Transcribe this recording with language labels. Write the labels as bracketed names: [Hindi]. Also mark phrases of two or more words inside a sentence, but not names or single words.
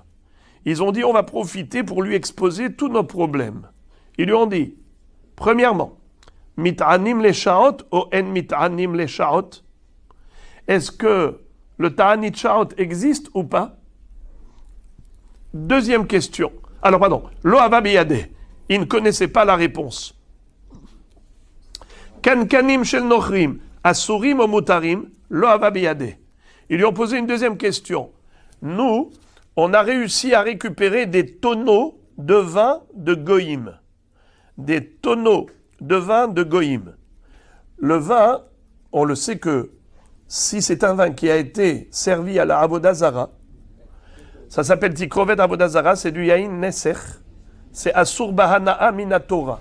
[French] Ils ont dit on va profiter pour lui exposer tous nos problèmes. Ils lui ont dit, premièrement, [Hebrew] מתענים לשעות [French] ou en [Hebrew] מתענים לשעות? [French] Est-ce que le [Hebrew] תענית שעות [French] existe ou pas? Deuxième question. Alors pardon, [Hebrew] לא היה בידו. [French] Il ne connaissait pas la réponse. [Hebrew] קנקנים של נכרים, אסורים ou מותרים, לא היה בידו. [French] Ils lui ont posé une deuxième question. Nous, on a réussi à récupérer des tonneaux de vin de Goïm. Des tonneaux de vin de Goïm. Le vin, on le sait que si c'est un vin qui a été servi à la [Hebrew] עבודה זרה, [French] ça s'appelle [Hebrew] תקרובת עבודה זרה, [French] c'est du [Hebrew] יין נסך, [French] c'est [Hebrew] אסור בהנאה מן התורה.